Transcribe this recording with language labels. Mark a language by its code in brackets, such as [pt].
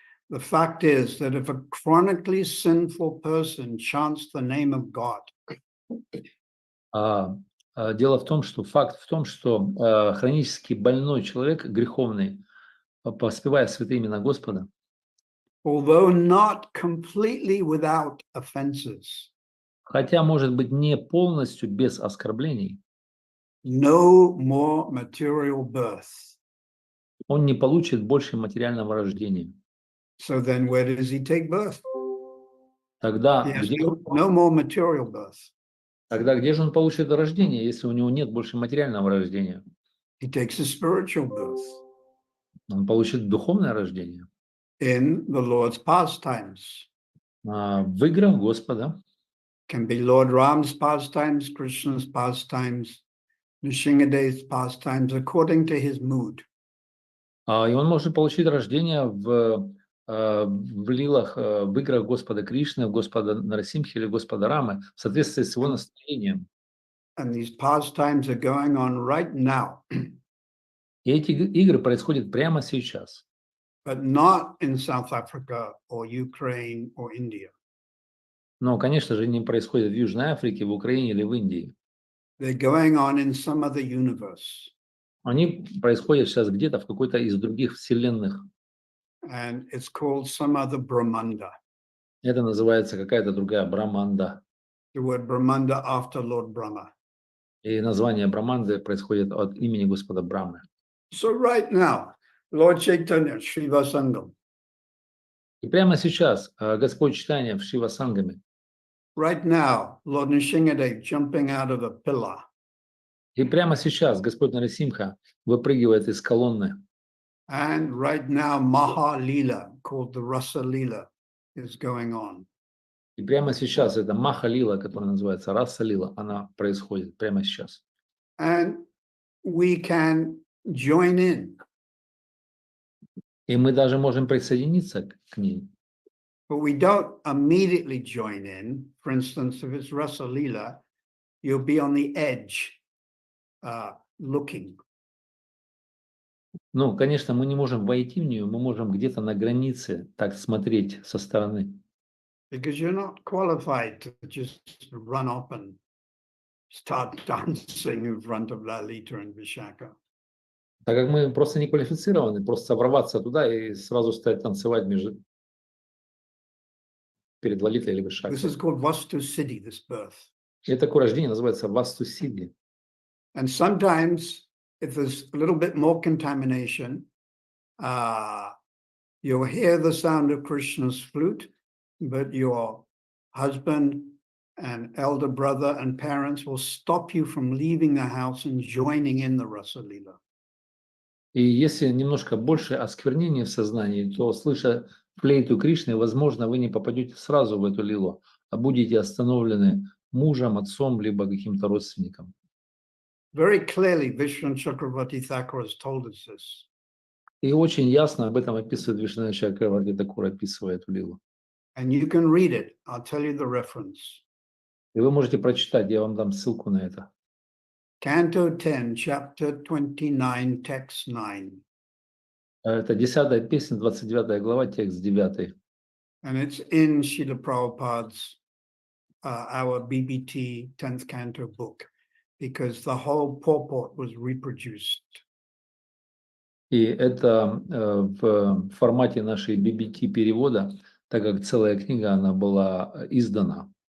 [en] The fact is that if a chronically sinful person chants the name of God, [ru] Дело в том, что факт в том, что хронически больной человек, греховный, воспевая святые имена Господа, [en] although not completely without offenses, [ru] хотя, может быть, не полностью без оскорблений, [en] no more material birth. [ru] он не получит больше материального рождения. [en] So then where does he take birth? [ru] Тогда [en] He has [ru] где, [en] no more material birth. [ru] где же он получит это рождение, если у него нет больше материального рождения? [en] He takes a spiritual birth [ru] Он получит духовное рождение [en] in the Lord's pastimes. [ru] в играх Господа. [en] Can be Lord Ram's pastimes, Krishna's pastimes, Nrsimhadeva's pastimes, according to his mood. [ru] И он может получить рождение в лилах, в играх Господа Кришны, Господа Нарасимхи или Господа Рамы в соответствии с его настроением. [en] And these pastimes are going on right now, [ru] И эти игры происходят прямо сейчас. [en] but not in South Africa or Ukraine or India. [ru] Но, конечно же, они происходят в Южной Африке, в Украине или в Индии. [en] They're going on in some other universe. [ru] Они происходят сейчас где-то в какой-то из других вселенных. [en] And it's called some other Brahmanda. [ru] Это называется какая-то другая Браманда. [en] The word Brahmanda after Lord Brahma. [ru] И название Браманды происходит от имени Господа Брамы. [en] So right now, Lord Chaitanya, Shiva Sangam. [ru] И прямо сейчас Господь читания в Шива Сангаме. [en] Right now, Lord Nrsimhadev jumping out of a pillar. [ru] И прямо сейчас Господь Нарасимха выпрыгивает из колонны. [en] And right now, Maha Lila, called the Rasa Lila, is going on. [ru] И прямо сейчас эта Маха Лила, которая называется Раса Лила, она происходит прямо сейчас. [en] And we can join in. [ru] И мы даже можем присоединиться к ней. [en] But we don't immediately join in. For instance, if it's Rasa Lila, you'll be on the edge, looking. [ru] Ну, конечно, мы не можем войти в нее, мы можем где-то на границе так смотреть со стороны. [en] Because you're not qualified to just run up and start dancing in front of Lalita and Vishaka. [ru] Так как мы просто не квалифицированы, просто ворваться туда и сразу стать танцевать перед Лалитой или [en] This is [ru] Вишакой. [en] called Vastu Siddhi, this birth. [ru] И такое рождение называется Васту Сидди. [en] And sometimes, if there's a little bit more contamination, you'll hear the sound of Krishna's flute, but your husband and elder brother and parents will stop you from leaving the house and joining in the Rasa Lila. [ru] И если немножко больше осквернения в сознании, то, слыша флейту Кришны, возможно, вы не попадете сразу в эту лилу, а будете остановлены мужем, отцом, либо каким-то родственником. [en] Very clearly, Vishnu Chakravarti Thakur has told us this. [ru] И очень ясно об этом описывает Вишну Чакраварти Такур, описывая эту лилу. [en] And you can read it. I'll tell you the reference. [ru] И вы можете прочитать, я вам дам ссылку на это. [en] Canto 10, chapter 29, text 9. [ru] Это 10-я песня, 29 глава, текст 9. [en] And it's in Srila Prabhupada's, our BBT 10th canto book, because the whole purport was reproduced. [ru] И это в формате нашей BBT перевода, так как целая книга, она была издана.